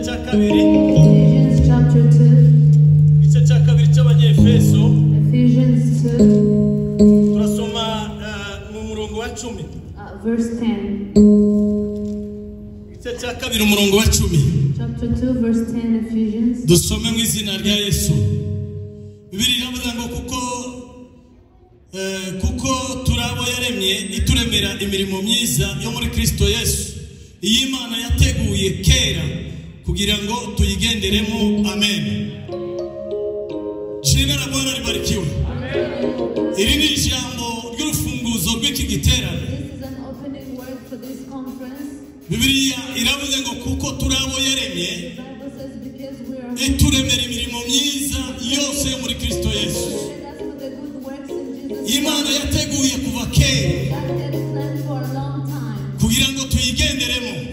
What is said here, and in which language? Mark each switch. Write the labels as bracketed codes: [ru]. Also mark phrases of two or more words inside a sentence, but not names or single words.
[en] chapter 2. Ephesians 2. Verse 10. Chapter 2 verse 10 Ephesians. [rw] Dusome mu izina rya Yesu. Bibiliya iravuga ngo kuko turabo yaremye ituremera imirimo myiza yo muri Kristo Yesu. Iyi Imana yateguye kera kugira ngo tuyigenderemo. Amen. [sw] Jina la Bwana libarikiwe. Amen. [rw] Iri ni ijambo ry'urufunguzo rw'iki giterane. [en] This is an opening word for this conference. [rw] Bibiliya iravuze ngo kuko turabo yaremye ituremera imirimo myiza yose muri Kristo Yesu. Imana yateguye kuva kera kugira ngo tuyigenderemo.